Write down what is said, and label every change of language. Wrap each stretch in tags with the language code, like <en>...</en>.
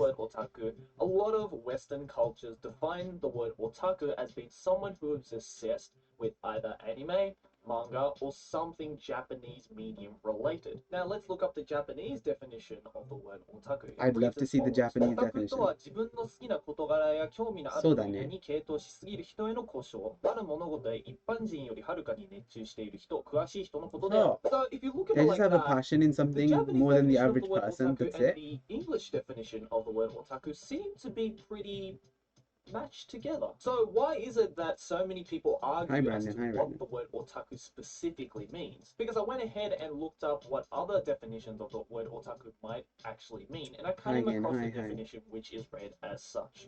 <en>Word otaku. A lot of Western cultures define the word otaku as being someone who is obsessed with either anime, manga, or something Japanese medium related. Now let's look up the Japanese definition of the word otaku. I'd love to see the Japanese definition.</en> <ja>オタクとは自分の好きな事柄や興味のある分野に傾倒しすぎる人への呼称。ある物事へ一般人よりはるかに熱中している人、詳しい人のことである。</ja> <en>So if you look at it like that, they just have a passion in something more than the average person. That's it. The English definition of the word otaku seem to be pretty matched together. So why is it that so many people argue as to what the word otaku specifically means? Because I went ahead and looked up what other definitions of the word otaku might actually mean, and I came across a definition which is read as such.</en>